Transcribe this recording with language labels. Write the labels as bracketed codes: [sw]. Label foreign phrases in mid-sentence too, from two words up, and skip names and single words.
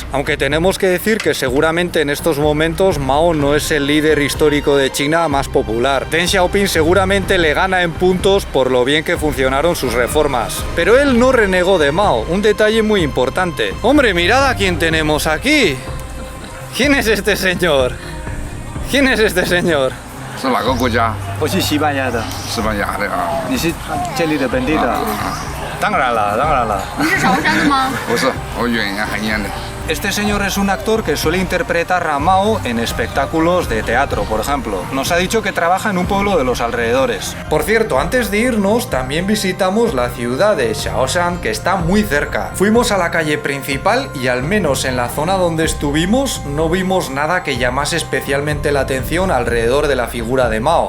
[es] Aunque tenemos que decir que seguramente en estos momentos Mao no es el líder histórico de China más popular. Deng Xiaoping seguramente le gana en puntos por lo bien que funcionaron sus reformas. Pero él no renegó de Mao, un detalle muy importante. ¡Hombre, mirad a quién tenemos aquí! ¿Quién es este señor? ¿Quién es este señor? [zh] 是哪个国家？我是西班牙的，西班牙的啊？你是这里的本地的？当然了。你是韶山的吗？不是，我远洋海燕的。 [es] Este señor es un actor que suele interpretar a Mao en espectáculos de teatro, por ejemplo. Nos ha dicho que trabaja en un pueblo de los alrededores. Por cierto, antes de irnos, también visitamos la ciudad de Shaoshan, que está muy cerca. Fuimos a la calle principal y al menos en la zona donde estuvimos no vimos nada que llamase especialmente la atención alrededor de la figura de Mao.